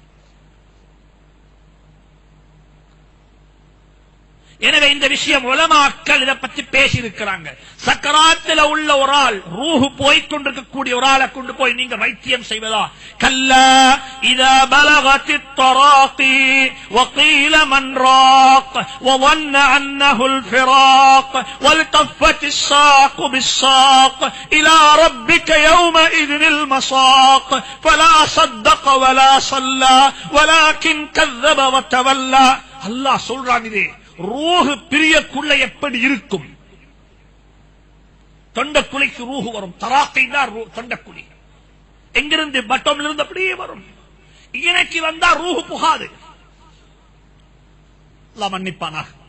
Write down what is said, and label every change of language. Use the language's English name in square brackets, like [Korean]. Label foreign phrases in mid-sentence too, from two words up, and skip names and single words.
[Tamil] எனவே இந்த விஷயம் உலமாக்கள் இதை பற்றி பேசி இருக்கிறாங்க. சக்கராத்தில் உள்ள ஒரு ஆள், ரூஹு போய்கொண்டிருக்கக்கூடிய ஒரு ஆளை கொண்டு போய் நீங்க வைத்தியம் செய்வதா? [Arabic] كلا إذا بلغت التراقي وقيل من راق வظن أنه الفراق والتفت الساق بالساق إلى ربك يومئذ المساق فلا صدق ولا صلى ولكن كذب وتولى. [Tamil] அல்லாஹ் சொல்றான், இது ரூஹு பிரியக்குள்ள எப்படி இருக்கும்? தொண்டக்குழிக்கு ரூஹு வரும். தராக்கைனா தொண்டக்குழி எங்கிருந்து? பட்டம்ல இருந்து அப்படியே வரும். இணைக்கு வந்தா ரூஹு புகாது. அல்லாஹ் மன்னிப்பானா.